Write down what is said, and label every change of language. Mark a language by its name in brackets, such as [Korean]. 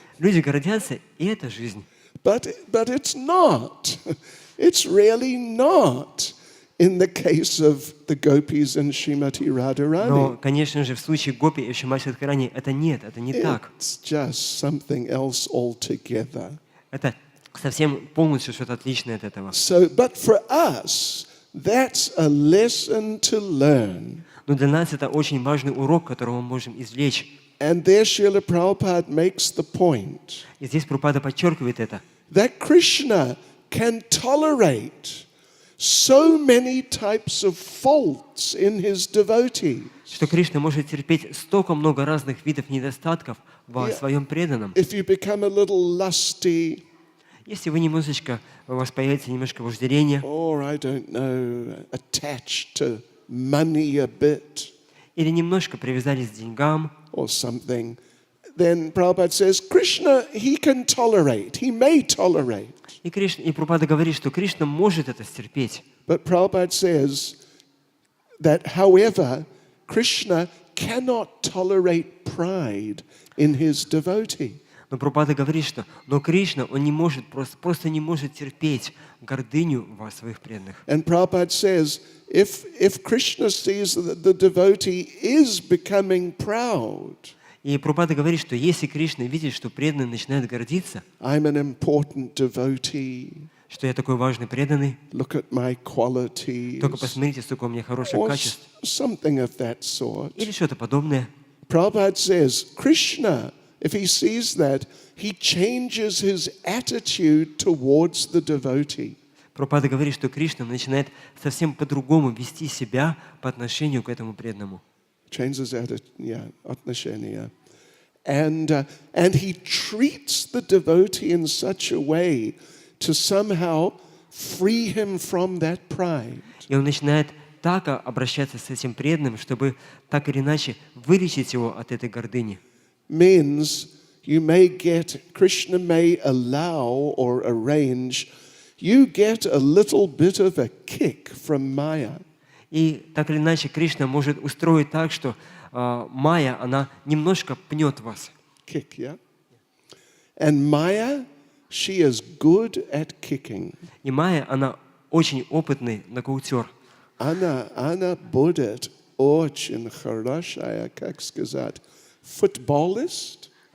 [Russian] Люди гордятся, и это жизнь. [English] But it's not. It's really not in the case of the gopis and Srimati Radharani. [Russian] Но, конечно же, в случае гопи и Шримати Радхарани это не так. [English] It's just something else altogether. [Russian] Это совсем полностью что-то отличное от этого. [English] But for us, that's a lesson to learn. [Russian] Но для нас это очень важный урок, который мы можем извлечь. [English] And there Srila Prabhupada makes the point. [Russian] И здесь Прабхупада подчеркивает это. [English] that Krishna can tolerate so many types of faults in his devotees. [Russian] Что Кришна может терпеть столько много разных видов недостатков в своем преданном. [English] If you become a little lusty, [Russian] Если вы немножечко, у вас появится немножко вожделения, [English] or I don't know, attached to money a bit [Russian] или немножко привязались к деньгам, [English] or something, then Prabhupada says, Krishna, he can tolerate, he may tolerate. [Russian] и Прабхупада говорит, что Кришна может это стерпеть. [English] But Prabhupada says that, however, Krishna cannot tolerate pride in his devotee. [Russian] Но Прабхупада говорит, что но Кришна, он не может, просто не может терпеть гордыню во своих преданных. [English] And Prabhupada says, if Krishna sees that the devotee is becoming proud, [Russian] И Прабхупада говорит, что если Кришна видит, что преданный начинает гордиться, [English] I'm an important devotee, [Russian] что я такой важный преданный, [English] look at my qualities, [Russian] только посмотрите, сколько у меня хороших [English] or [Russian] качеств, [English] something of that sort. [Russian] или что-то подобное. [English] Prabhupada says, Krishna, if he sees that, he changes his attitude towards the devotee. [Russian] Прабхупада говорит, что Кришна начинает совсем по-другому вести себя по отношению к этому преданному. [English] Changes [Russian] отношения. [English] And he treats the devotee in such a way to somehow free him from that pride. [Russian] И он начинает так обращаться с этим преданным, чтобы так или иначе вылечить его от этой гордыни. [English] Means Krishna may allow or arrange, you get a little bit of a kick from Maya. [Russian] И так или иначе Кришна может устроить так, что Майя, она немножко пнет вас. [English] Kick, yeah? And Maya, she is good at kicking. [Russian] И Майя, она очень опытный нокаутер. Она будет очень хорошая, как сказать, футболиста.